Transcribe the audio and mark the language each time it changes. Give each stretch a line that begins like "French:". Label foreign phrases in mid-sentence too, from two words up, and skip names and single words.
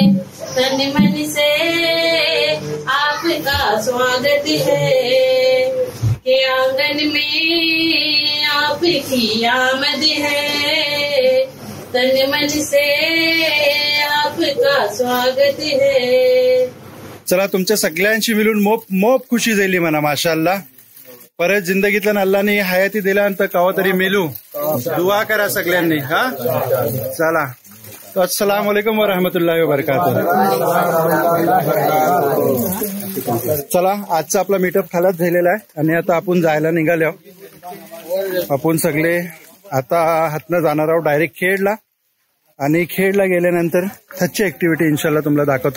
Hindi: तन मन से आपका स्वागत है, के आंगन में आपकी आमद है. तन मन से आपका स्वागत है.
Marathi: चला तुमच्या सगळ्यांशी मिळून मोप खुशी झाली म्हणा. माशाअल्लाह. परत जिंदगीतल्या अल्लाने हयाती दिल्यानंतर कवा तरी मिलू. दुआ करा सगळ्यांनी. हा चला.
Arabic: तो السلام عليكم و رحمة الله و بركاته.
Marathi: चला आजचा आपला मीटअप खालाच झालेला आहे आणि आता आपण जायला निघालो. आपण सगळे आता हातनं जाणार आहोत डायरेक्ट खेडला. आणि खेडला गेल्यानंतर थच्ची ऍक्टिव्हिटी इन्शाल्लाह तुम्हाला दाखवतो.